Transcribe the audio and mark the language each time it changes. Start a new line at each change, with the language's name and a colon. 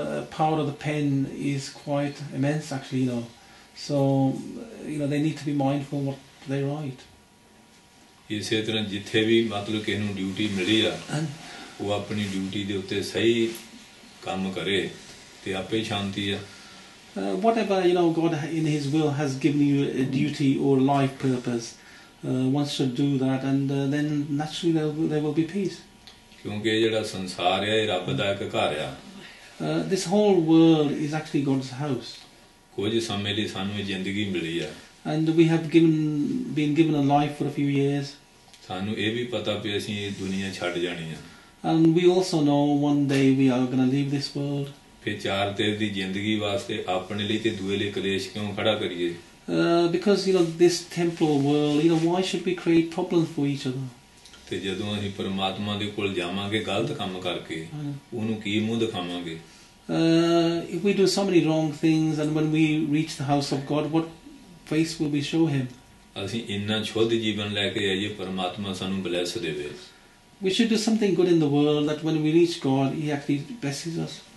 English: Power of the pen is quite immense, actually. So, they need to be mindful what they write.
Punjabi: ਇਸੇ ਤਰ੍ਹਾਂ ਜਿੱਥੇ ਵੀ ਮਤਲਬ ਕਿਸੇ ਨੂੰ ਡਿਊਟੀ ਮਿਲੀ ਆ ਉਹ ਆਪਣੀ ਡਿਊਟੀ ਦੇ ਉੱਤੇ ਸਹੀ ਕੰਮ ਕਰੇ ਤੇ ਆਪੇ ਸ਼ਾਂਤੀ ਆ।
English: Whatever God in His will has given you a duty or life purpose, one should do that, and then naturally there will be peace.
Punjabi: ਕਿਉਂਕਿ ਇਹ ਜਿਹੜਾ ਸੰਸਾਰ ਆ ਇਹ ਰੱਬ ਦਾ ਇੱਕ ਘਰ ਆ।
English: This whole world is actually God's house.
Punjabi: ਕੁਝ ਸਮੇਂ ਲਈ ਸਾਨੂੰ ਇਹ ਜ਼ਿੰਦਗੀ ਮਿਲੀ ਆ।
English: And we have been given a life for a few years.
Punjabi: ਸਾਨੂੰ ਇਹ ਵੀ ਪਤਾ ਵੀ ਅਸੀਂ ਇਹ ਦੁਨੀਆ ਛੱਡ ਜਾਣੀ ਆ।
English: And we also know one day we are going to leave this world.
Punjabi: ਫਿਰ ਚਾਰ ਤੇਰ ਦੀ ਜ਼ਿੰਦਗੀ ਵਾਸਤੇ ਆਪਣੇ ਲਈ ਤੇ ਦੂਏ ਲਈ ਕਲੇਸ਼ ਕਿਉਂ ਖੜਾ ਕਰੀਏ?
English: Because this temporal world, why should we create problems for each other?
Punjabi: ਤੇ ਜਦੋਂ ਅਸੀਂ ਪਰਮਾਤਮਾ ਦੇ ਕੋਲ ਜਾਵਾਂਗੇ ਗਲਤ ਕੰਮ ਕਰਕੇ ਉਹਨੂੰ ਕੀ ਮੂੰਹ ਦਿਖਾਵਾਂਗੇ?
English: If we do so many wrong things, and when we reach the house of God, what face will we show Him?
Punjabi: ਅਸੀਂ ਇੰਨਾ ਸ਼ੁੱਧ ਜੀਵਨ ਲੈ ਕੇ ਆਈਏ, ਪਰਮਾਤਮਾ ਸਾਨੂੰ ਬਲੈਸ ਦੇਵੇ।
English: We should do something good in the world that when we reach God, He actually blesses us.